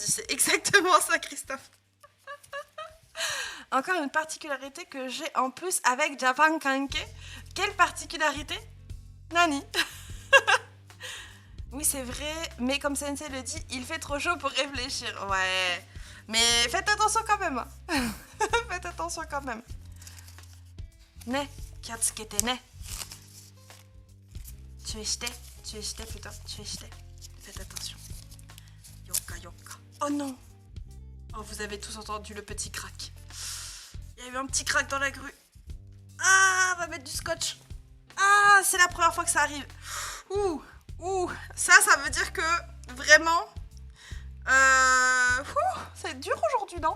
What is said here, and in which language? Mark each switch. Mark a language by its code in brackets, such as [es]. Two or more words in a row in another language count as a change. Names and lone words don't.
[fr] C'est exactement ça, Christophe. Encore une particularité que j'ai en plus avec Japan Kanke. Quelle particularité? Nani? Oui, c'est vrai, mais comme Sensei le dit, il fait trop chaud pour réfléchir. Ouais, mais faites attention quand même. Faites attention quand même. [ja] ね、気をつけてね. [fr] Tueshite plutôt, tueshite. Faites attention. Yokka. Oh non. Oh, vous avez tous entendu le petit crack. Il y a eu un petit crack dans la grue. Ah, on va mettre du scotch. Ah, c'est la première fois que ça arrive. Ouh, ça veut dire que vraiment, ça va être dur aujourd'hui, non?